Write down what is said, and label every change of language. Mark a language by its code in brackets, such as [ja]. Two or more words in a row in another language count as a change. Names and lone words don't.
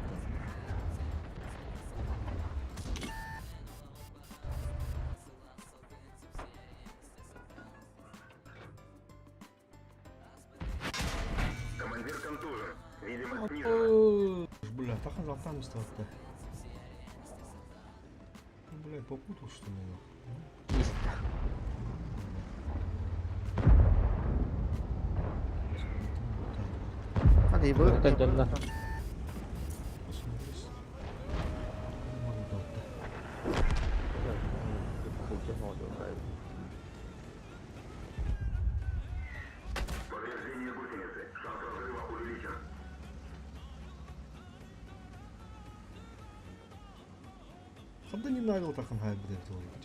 [ru] Командир контужен. Видимо, Бля, так он там остался. Бля, попутал что ли? Есть. [tr] Hadi bu. Dikkat edin lan. [ru] повреждение гусеницы. Шанс разрыва увеличен. Когда не навел, так он хайб это.